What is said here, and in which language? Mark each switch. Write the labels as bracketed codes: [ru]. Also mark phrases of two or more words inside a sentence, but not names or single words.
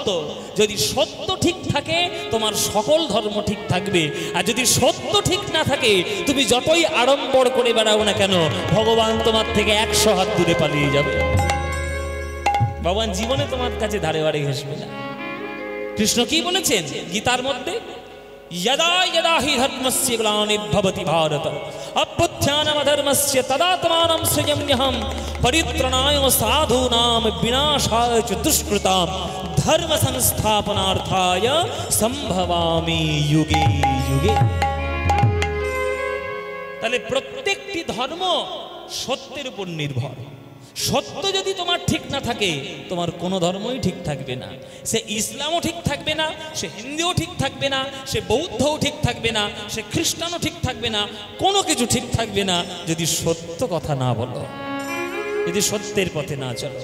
[bn] যদি সত্য ঠিক থাকে তোমার সকল ধর্ম ঠিক থাকবে, আর যদি সত্য ঠিক না থাকে তুমি যতই আড়ম্বর করে বেড়াও না কেন, ভগবান তোমার থেকে 100 হাত দূরে পালিয়ে যাবে। ভগবান জীবনে তোমার কাছে ধারে বাড়ি ঘেসবে না। কৃষ্ণ কি বলেছেন গীতার মধ্যে? [sa] यदा यदा हि धर्मस्य ग्लानिर्भवति भारत अभ्युत्थानमधर्मस्य तदात्मानं सृजाम्यहं परित्राणाय साधूनां विनाशाय च दुष्कृतां धर्म संस्थापनार्थाय संभवामि युगे युगे। [bn] তাহলে প্রত্যেকটি ধর্ম সত্যের উপর নির্ভর। সত্য যদি তোমার ঠিক না থাকে তোমার কোনো ধর্মই ঠিক থাকবে না। সে ইসলামও ঠিক থাকবে না, সে হিন্দুও ঠিক থাকবে না, সে বৌদ্ধও ঠিক থাকবে না, সে খ্রিস্টানও ঠিক থাকবে না, কোনো কিছু ঠিক থাকবে না যদি সত্য কথা না বলো, যদি সত্যের পথে না চলো।